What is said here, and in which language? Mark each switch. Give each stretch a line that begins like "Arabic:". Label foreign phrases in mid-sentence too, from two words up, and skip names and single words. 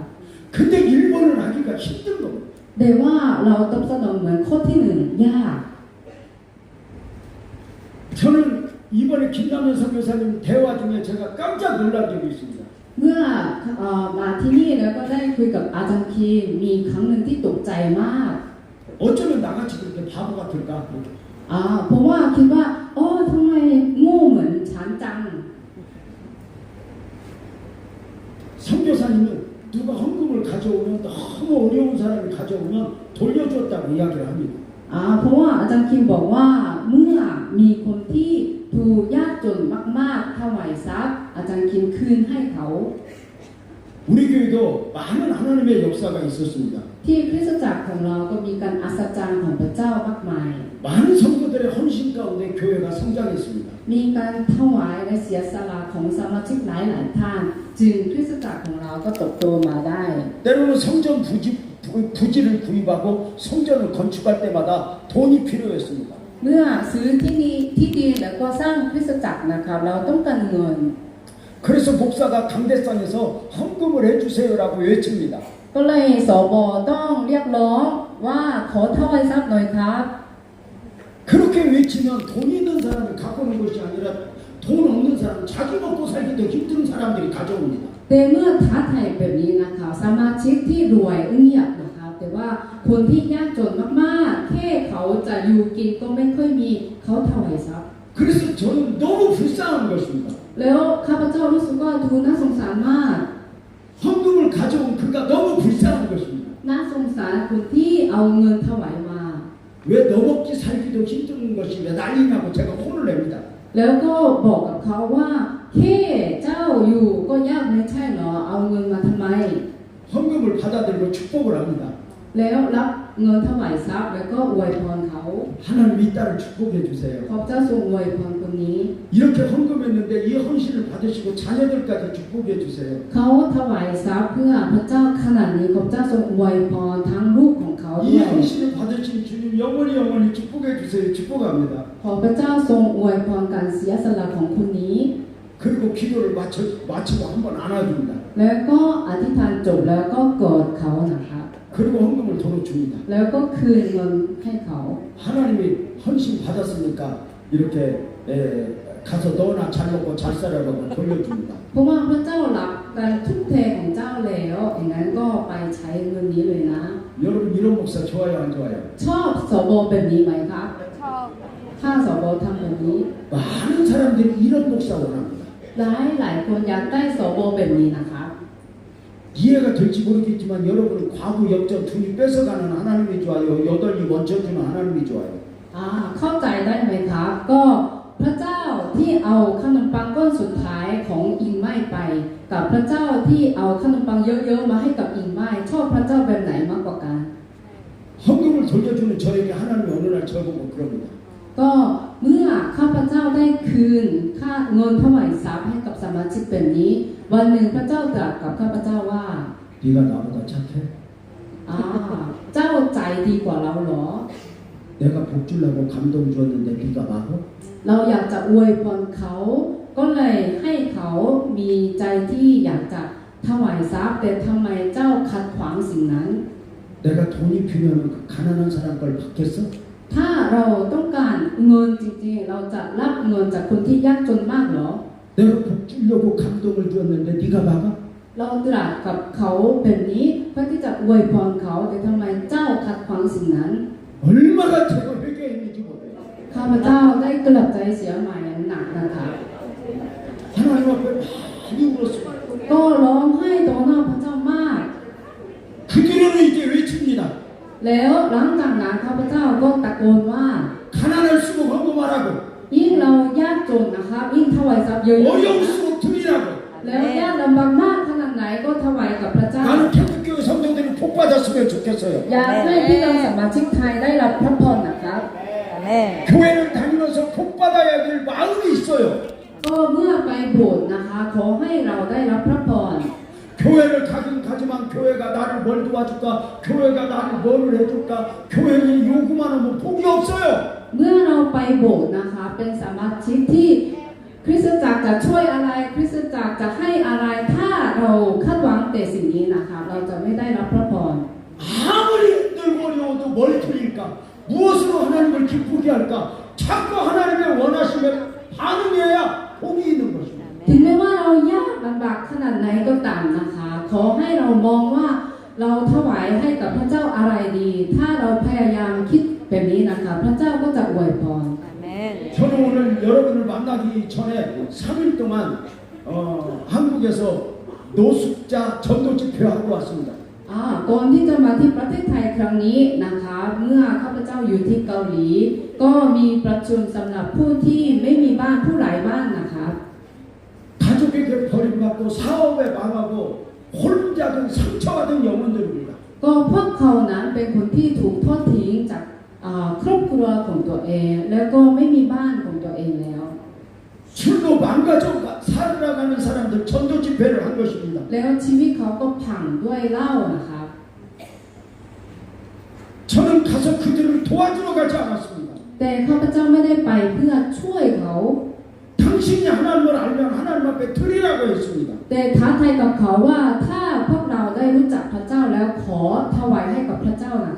Korean: 근데 1번을 하기가 힘든 겁니다.
Thai: แต่ว่าเราตอบสนองเหมือนข้อที่หนึ่งยาก
Korean: 저는 이번에 김남현 선교사님 대화 중에 제가 깜짝 놀란 적이 있습니다.
Thai: เมื่อมาที่นี่แล้วก็ได้คุยกับอาจารย์คีมมีครั้งหนึ่งที่ตกใจมาก
Korean: 어쩌면 나같이 그렇게 바보 같을까?
Thai: เพราะว่าคิดว่าโอ้ทำไมโง่เหมือนฉันจัง
Korean: 선교사님은 누가 헌금을 가져오면 너무 어려운 사람이 가져오면 돌려주었다고 이야기를 합니다.
Thai: เพราะว่าอาจารย์คิมบอกว่าเมื่อมีคนที่ถูกยากจนมากๆถวายทรัพย์อาจารย์คิมคืนให้เขา
Korean: 우리 교회도 많은 하나님의 역사가 있었습니다.
Thai: ที่คริสตจักรของเราก็มีการอัศจรรย์ของพระเจ้ามากมาย
Korean: 많은 성도들의 헌신 가운데 교회가 성장했습니다.
Thai: มีการถวายและเสียสละของสมาชิกหลายๆท่านจึงคริสตจักรของเราก็เติบโตมาได้
Korean: 때로는 성전 부지를 구입하고 성전을 건축할 때마다 돈이 필요했습니다.
Thai: เมื่อซื้อที่ดินแล้วก็สร้างคริสตจักรนะครับเราต้องการเงิน
Korean: 그래서 목사가 강대상에서 헌금을 해주세요라고 외칩니다.
Thai: ก็เลยสบต้องเรียกร้องว่าขอถวายทรัพย์หน่อยครับ
Korean: 그렇게 외치면 돈 있는 사람이 갖고 오는 것이 아니라 돈 없는 사람, 자기 먹고 살기도 힘든 사람들이 가져옵니다.
Thai: แต่เมื่อท้าทายแบบนี้นะคะสมาชิกที่รวยเงียบนะคะแต่ว่าคนที่ยากจนมากๆแค่เขาจะอยู่กินก็ไม่ค่อยมีเขาถวายทรัพย์
Korean: 그래서 저는 너무 불쌍한 것입니다.
Thai: แล้วข้าพเจ้ารู้สึกว่าดูน่าสงสารมาก
Korean: 헌금을 가져온 그가 너무 불쌍한 것입니다.
Thai: น่าสงสารคนที่เอาเงินถวายมา
Korean: 왜 너 먹기 살기도 힘든 것이 왜 난리냐고 제가 혼을 냅니다.
Thai: แล้วก็บอกกับเขาว่าแค่เจ้าอยู่ก็ยากไม่ใช่เหรอเอาเงินมาทำไม
Korean: 헌금을 받아들고 축복을 합니다.
Thai: แล้วรับเงินถวายทรัพย์แล้วก็อวยพรเขา
Korean: 하나님 이 딸을 축복해 주세요.
Thai: ขอบเจ้าทรงอวยพรคนนี้
Korean: 이렇게 헌금했는데 이 헌신을 받으시고 자녀들까지 축복해 주세요.
Thai: เขาถวายทรัพย์เพื่อพระเจ้าขนาดนี้ขอบเจ้าทรงอวยพรทั้งลูกของเขาด้
Korean: 이
Thai: วย
Korean: 헌신을 받으신 주님 영원히 축복해 주세요. 축복합니다.
Thai: ขอพระเจ้าทรงอวยพรการเสียสละของคนนี้
Korean: 그리고 기도를 마치고 한번 안아줍니다.
Thai: แล้วก็อธิษฐานจบแล้วก็กอดเขานะครับ
Korean: 그리고 헌금을 도로 줍니다.
Thai: แล้วก็คืนเงินให้เขา
Korean: 하나님이 헌신 받았으니까 이렇게 가서 너나 잘 먹고 잘 살아라고 돌려줍니다.
Thai: เพราะว่าพระเจ้ารับการทุ่มเทของเจ้าแล้วอย่างนั้นก็ไปใช้เงินนี้เลยนะ
Korean: 여러분 이런 목사 좋아요 안 좋아요?
Thai: ชอบสบแบบนี้ไหมครับ ชอบ ถ้าสบทำแบบนี้
Korean: 많은 사람들이 이런 목사 원합니다.
Thai: หลายคนอยากได้สบแบบนี้นะครับ
Korean: 이해가 될지 모르겠지만 여러분은 과부 역전 둘이 뺏어가는 하나님이 좋아요. 여덟이 원쳐주는 하나님이 좋아요.
Thai: เข้าใจได้ไหมครับ ก็พระเจ้าที่เอาขนมปังก้อนสุดท้ายของอิงไม้ไป กับพระเจ้าที่เอาขนมปังเยอะๆมาให้กับอิงไม้ชอบพระเจ้าแบบไหนมากกว่ากัน
Korean: 헌금을 돌려주는 저에게 하나님이 어느 날 저보고 그럽니다.
Thai: ก็เมื่อข้าพเจ้าได้คืนค่าเงินถวายทรัพย์ให้กับสมาชิกแบบนี้ วันหนึ่งพระเจ้าตรัสกับข้าพเจ้าว่า
Korean: 네가 나보다 착해?
Thai: เจ้าใจดีกว่าเราเหรอ
Korean: 내가 복 주려고 감동 주었는데 네가 막어?
Thai: เราอยากจะอวยพรเขา ก็เลยให้เขามีใจที่อยากจะถวายทรัพย์แต่ทำไมเจ้าขัดขวางสิ่งนั้น
Korean: 내가 돈이 필요하면 그 가난한 사람 걸 받겠어?
Thai: ถ้าเราต้องการเงินจริงๆ เราจะรับเงินจากคนที่ยากจนมากเหรอ
Korean: 내가 복 주려고 감동을 주었는데 네가 막아?
Thai: เราตรัสกับเขาแบบนี้เพื่อที่จะอวยพรเขาแต่ทำไมเจ้าขัดขวางสิ่งนั้น
Korean: 얼마나 제가 회개했는지 모르겠어요.
Thai: ข้าพเจ้าได้กลับใจเสียใหม่อย่างหนักนะคะ
Korean: 하나님 앞에 많이 울었어요.
Thai: ก็ร้องไห้ต่อหน้าพระเจ้ามาก
Korean: 그 뒤로는 이제 외칩니다.
Thai: แล้วหลังจากนั้นข้าพเจ้าก็ตะโกนว่า
Korean: 가난할수록 헌금하라고
Thai: ยิ่งเรายากจนนะครับยิ่งถวายทรัพย์เยอะ
Korean: 어려울수록 드리라고
Thai: แล้วยากลำบากมากขนาดไหนก็ถวายกับพระเจ้า
Korean: 나는 태국교회 성도들이 복 받았으면 좋겠어요.
Thai: อยากให้พี่น้องสมาชิกไทยได้รับพระพรนะครับ
Korean: 아멘. 교회를 다니면서 복 받아야 될 마음이 있어요.
Thai: ก็เมื่อไปโบสถ์นะคะขอให้เราได้รับพระพร
Korean: 교회를 가긴 가지만 교회가 나를 뭘 도와줄까? 교회가 나를 뭐를 해줄까? 교회에 요구만 하면 복이 없어요.
Thai: เมื่อเราไปโบสถ์นะคะเป็นสมาชิกที่คริสตจักรจะช่วยอะไรคริสตจักรจะให้อะไรถ้าเราคาดหวังแต่สิ่งนี้นะคะเราจะไม่ได้รับพระพร
Korean: 아무리 힘들고 어려워도 뭘 드릴까? 무엇으로 하나님을 기쁘게 할까? 자꾸 하나님의 원하심에 반응해야 복이 있는 것입니다.
Thai: ถึงแม้ว่าเรายากลำบากขนาดไหนก็ตามนะคะ ขอให้เรามองว่าเราถวายให้กับพระเจ้าอะไรดี ถ้าเราพยายามคิดแบบนี้นะคะพระเจ้าก็จะอวยพร
Korean: 아멘. 저는 오늘 여러분을 만나기 전에 3일 동안 한국에서 노숙자 전도 집회하고 왔습니다.
Thai: ก่อนที่จะมาที่ประเทศไทยครั้งนี้นะคะเมื่อข้าพเจ้าอยู่ที่เกาหลี ก็มีประชุมสำหรับผู้ที่ไม่มีบ้านผู้ไร้บ้านนะคะ
Korean: 가족에게 버림받고 사업에 망하고 혼자든 상처받은 영혼들입니다.
Thai: ก็พวกเขานั้นเป็นคนที่ถูกทอดทิ้งจากครอบครัวของตัวเอง แล้วก็ไม่มีบ้านของตัวเองแล้ว
Korean: 술로 망가져 살아가는 사람들 전도 집회를 한 것입니다.
Thai: แล้วชีวิตเขาก็พังด้วยเหล้านะคะ
Korean: 저는 가서 그들을 도와주러 가지 않았습니다.
Thai: แต่ข้าพเจ้าไม่ได้ไปเพื่อช่วยเขา
Korean: 당신이 하나님을 알면 하나님 앞에 드리라고 했습니다.
Thai: แต่ท้าทายกับเขาว่าถ้าพวกเราได้รู้จักพระเจ้าแล้วขอถวายให้กับพระเจ้านะคะ